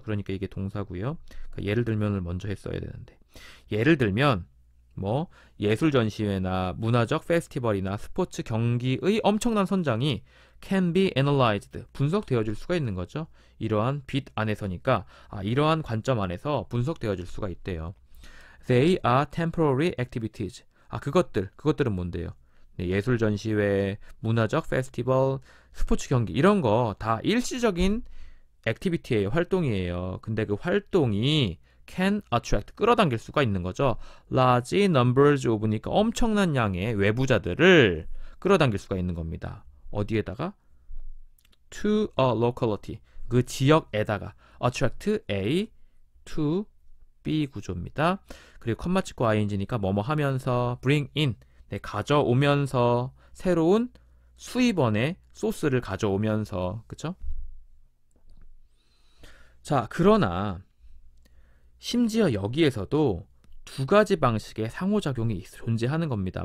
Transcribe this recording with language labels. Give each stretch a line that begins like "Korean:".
Korean: 그러니까 이게 동사고요. 그러니까 예를 들면을 먼저 했어야 되는데. 예를 들면 뭐 예술 전시회나 문화적 페스티벌이나 스포츠 경기의 엄청난 성장이
English: can be analyzed
Korean: 분석되어질 수가 있는 거죠. 이러한 빛 안에서니까 이러한 관점 안에서 분석되어질 수가 있대요.
English: They are temporary activities.
Korean: 그것들은 뭔데요? 네, 예술 전시회, 문화적 페스티벌, 스포츠 경기 이런 거 다 일시적인 액티비티예요. 활동이에요. 근데 그 활동이
English: can attract
Korean: 끌어당길 수가 있는 거죠.
English: large numbers of
Korean: 니까 엄청난 양의 외부자들을 끌어당길 수가 있는 겁니다. 어디에다가?
English: to a locality
Korean: 그 지역에다가 attract A to B 구조입니다. 그리고 컴마 찍고 ing니까 뭐뭐 하면서
English: bring in
Korean: 네, 가져오면서 새로운 수입원의 소스를 가져오면서 그쵸? 자, 그러나 심지어 여기에서도 두 가지 방식의 상호작용이 존재하는 겁니다.